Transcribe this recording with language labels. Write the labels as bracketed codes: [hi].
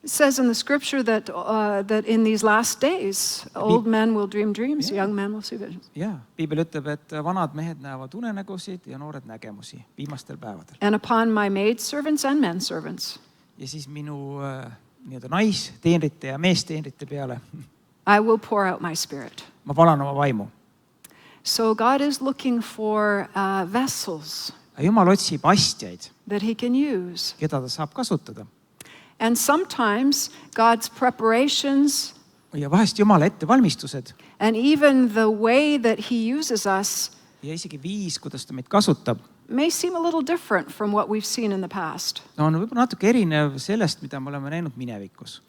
[en] It says in the scripture that in these last days, old men will dream dreams, young men will see visions. [et] Ja, Piibel ütleb, et vanad mehed näevad unenägusid ja noored nägemusi viimastel päevadel. [en] And upon my maidservants and menservants, [et] Ja siis minu nii-öelda naisteenrite ja meesteenrite peale [en] I will pour out my spirit. [et] ma palan oma vaimu. [en] So God is looking for vessels [et] Jumal otsib astjaid, [en] that he can use. [et] keda ta saab kasutada. [en] And sometimes God's preparations [et] Ja vahest Jumala ettevalmistused [en] and even the way that he uses us [et] ja isegi viis, kuidas ta meid kasutab, [en] may seem a little different from what we've seen in the past. [et] on võib-olla natuke erinev sellest, mida me oleme näinud minevikus.